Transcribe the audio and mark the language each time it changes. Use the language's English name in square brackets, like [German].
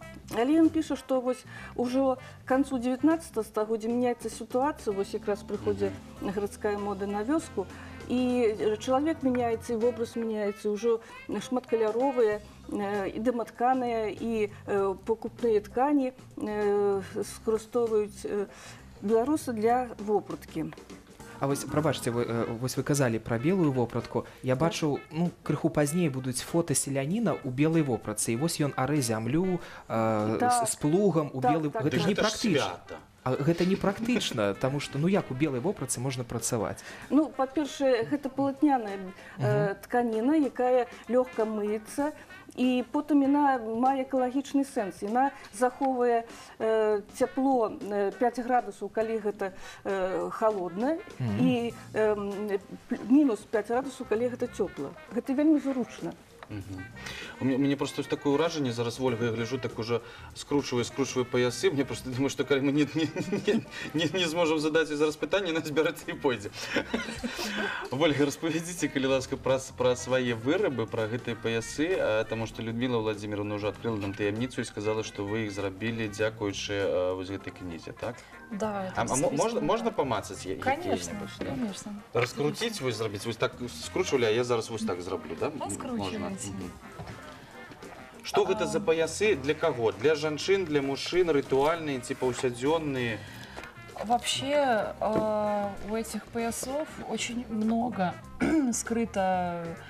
[Belarusian] Але ён піша, што вось ужо к канцу 19 стагоддзя мяняецца сітуацыя, вось якраз прыходзіць гарадская мода на вёску, і чалавек мяняецца, і вобраз мяняецца, ўжо шматкаляровыя, і дыматканыя, і покупныя ткані скарыстоўваюць беларусы для вопраткі. А вось, прабачце, вось вы казалі пра белую вопратку. Я бачу, ну, крыху пазней будуць фота селяніна ў белай вопратцы. І вось ён арэ зямлю з плугам у белай... Гэта ж не практычна. Гэта не практычна, таму што, ну як у белай вопратцы можна працаваць? Ну, па-першае, гэта палатняная тканіна, якая лёгка мыецца, і потым яна мае экалагічны сэнс. Яна захоўвае цяпло 5 градусаў, калі гэта халодна, і мінус 5 градусаў, калі гэта цёпла. Гэта вельмі зручна. У мяне просто такое ўражанне, зараз, Вольга, я гляжу, так уже скручваю паясы, мне просто думаю, што калі мы не зможам задаць зараз пытанне, яна збярэцца і пойдзе. Вольга, распавядзіце, калі ласка, пра свае вырабы, пра гэтыя паясы, таму што Людміла Владзіміровна ўжо адкрыла нам таямніцу і сказала, што вы іх зрабілі дзякуючы вось гэтай кнізе, так? [Russian] Да. [Belarusian] А можна памацаць [Russian] Конечно, [Belarusian] які-небудзь? [Russian] конечно. [Belarusian] Раскруціць, вось зрабіць, вось так скручвалі, а я зараз вось так зраблю, да? [Russian] Раскручивайте. [Belarusian] Што гэта за паясы, для каго? Для жанчын, для мужчын, рытуальныя ці паўсядзённыя? [Russian] Вообще у этих поясов очень много скрыто.